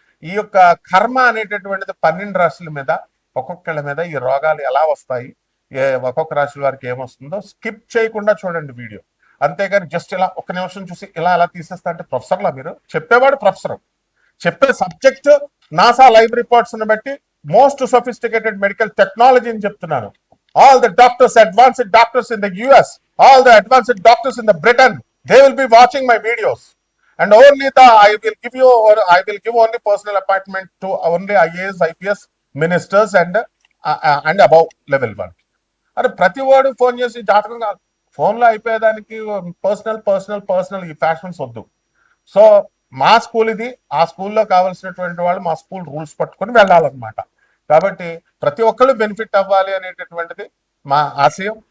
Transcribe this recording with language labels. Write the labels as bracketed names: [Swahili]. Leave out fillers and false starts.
[Telugu] ఈ యొక్క కర్మ అనేటటువంటిది 12 రాశుల మీద, ఒక్కొక్కళ్ళ మీద ఈ రోగాలు ఎలా వస్తాయి, ఒక్కొక్క రాశి వారికి ఏమొస్తుందో స్కిప్ చేయకుండా చూడండి వీడియో. అంతేగాని జస్ట్ ఇలా ఒక్క నిమిషం చూసి ఇలా తీసేస్తా అంటే ప్రొఫెసర్లా మీరు? చెప్పేవాడు ప్రొఫెసర్, చెప్పే సబ్జెక్ట్ నాసా లైవ్ రిపోర్ట్స్ బట్టి [English] most sophisticated medical technology [Telugu] అని చెప్తున్నాను. [English] All the doctors, advanced doctors in the US, all the advanced doctors in the Britain, they will be watching my videos. And only I will give only personal appointment to only IAS, IPS ministers and above level 1. [Telugu] అరే ప్రతి వాడు phone చేసి జాతకం కాదు, ఫోన్లో అయిపోయేదానికి personal ఈ fashions వద్దు. So మా స్కూల్ ఇది, ఆ స్కూల్లో కావాల్సినటువంటి వాళ్ళు మా స్కూల్ రూల్స్ పట్టుకొని వెళ్ళాలన్నమాట. కాబట్టి ప్రతి ఒక్కళ్ళు బెనిఫిట్ అవ్వాలి అనేటటువంటిది మా ఆశయం.